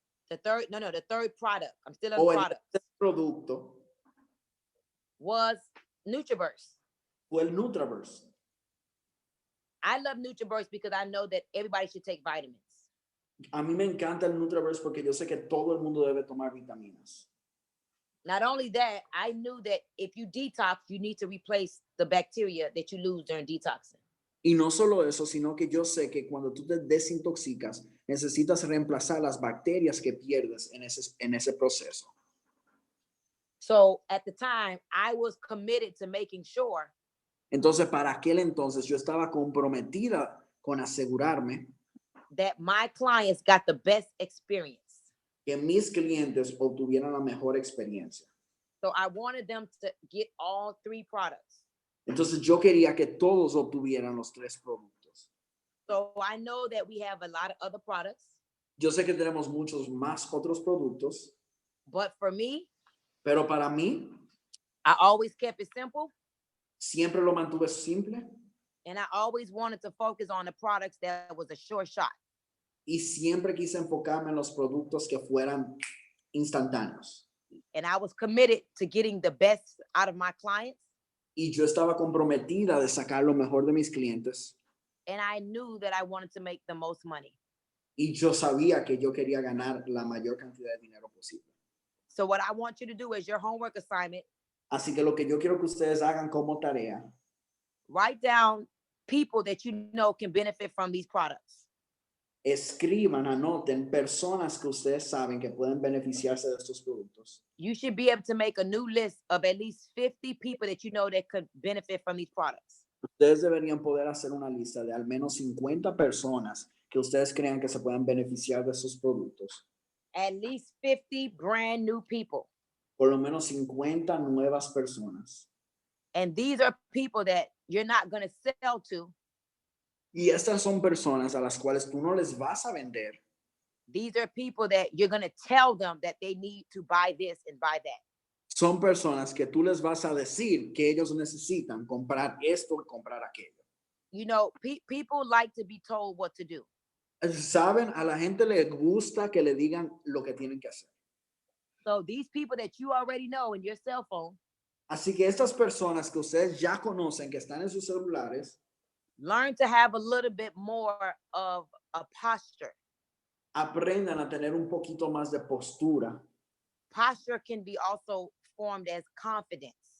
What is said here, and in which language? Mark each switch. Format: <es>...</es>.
<en>the third product, I'm still on</en> <es>o el</es> <en>product,</en> <es>tercer producto</es> <en>was Nutriverse.</en> <es>fue el Nutraverse.</es> <en>I love Nutriverse because I know that everybody should take vitamins.</en> <es>A mí me encanta el Nutraverse porque yo sé que todo el mundo debe tomar vitaminas.</es> <en>Not only that, I knew that if you detox, you need to replace the bacteria that you lose during detoxing.</en> <es>Y no solo eso, sino que yo sé que cuando tú te desintoxicas, necesitas reemplazar las bacterias que pierdes en ese proceso.</es> <en>So at the time, I was committed to making sure</en> <es>Entonces, para aquel entonces, yo estaba comprometida con asegurarme</es> <en>that my clients got the best experience.</en> <es>que mis clientes obtuvieran la mejor experiencia.</es> <en>So I wanted them to get all three products.</en> <es>Entonces, yo quería que todos obtuvieran los 3 productos.</es> <en>So I know that we have a lot of other products,</en> <es>Yo sé que tenemos muchos más otros productos,</es> <en>but for me,</en> <es>pero para mí,</es> <en>I always kept it simple,</en> <es>siempre lo mantuve simple</es> <en>and I always wanted to focus on the products that was a sure shot.</en> <es>y siempre quise enfocarme en los productos que fueran instantáneos.</es> <en>And I was committed to getting the best out of my clients.</en> <es>Y yo estaba comprometida de sacar lo mejor de mis clientes.</es> <en>And I knew that I wanted to make the most money.</en> <es>Y yo sabía que yo quería ganar la mayor cantidad de dinero posible.</es> <en>So what I want you to do is your homework assignment,</en> <es>Así que lo que yo quiero que ustedes hagan como tarea,</es> <en>write down people that you know can benefit from these products.</en> <es>escriban, anoten personas que ustedes saben que pueden beneficiarse de estos productos.</es> <en>You should be able to make a new list of at least 50 people that you know that could benefit from these products.</en> <es>Ustedes deberían poder hacer una lista de al menos 50 personas que ustedes crean que se puedan beneficiar de esos productos.</es> <en>At least 50 brand new people.</en> <es>Por lo menos 50 nuevas personas.</es> <en>And these are people that you're not going to sell to.</en> <es>Y estas son personas a las cuales tú no les vas a vender.</es> <en>These are people that you're going to tell them that they need to buy this and buy that.</en> <es>Son personas que tú les vas a decir que ellos necesitan comprar esto y comprar aquello.</es> <en>You know, people like to be told what to do.</en> <es>Saben, a la gente le gusta que le digan lo que tienen que hacer.</es> <en>So these people that you already know in your cell phone,</en> <es>Así que estas personas que ustedes ya conocen, que están en sus celulares,</es> <en>learn to have a little bit more of a posture.</en> <es>aprendan a tener un poquito más de postura.</es> <en>Posture can be also formed as confidence.</en>